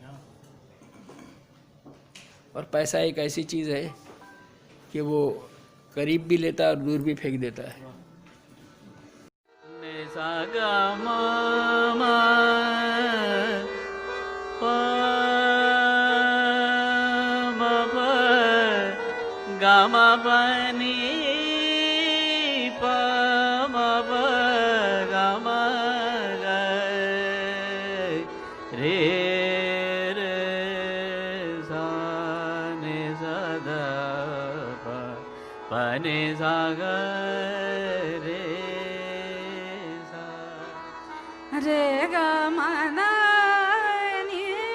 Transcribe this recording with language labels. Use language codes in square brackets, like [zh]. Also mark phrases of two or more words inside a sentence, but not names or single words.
[hi] और पैसा एक ऐसी चीज़ है कि वो करीब भी लेता है और दूर भी फेंक देता है। गामा बनी प म प गामा रे रे सा ने सा ध प प ने सा ग रे सा रे ग म न नि